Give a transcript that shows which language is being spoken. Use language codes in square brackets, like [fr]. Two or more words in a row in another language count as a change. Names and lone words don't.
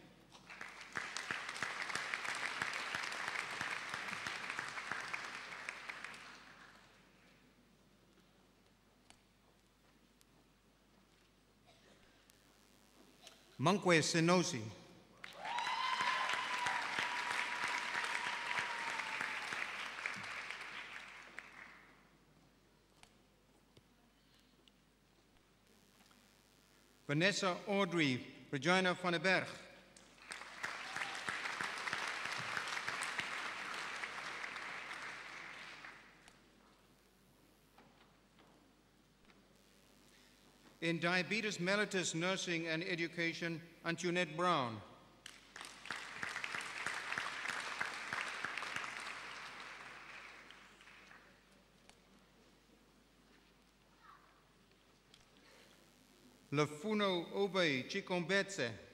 [en] Mankwe Senosi. Vanessa Audrey Regina van den Berg. In diabetes mellitus nursing and education, Antoinette Brown. Lefuno Obey Chikombetse.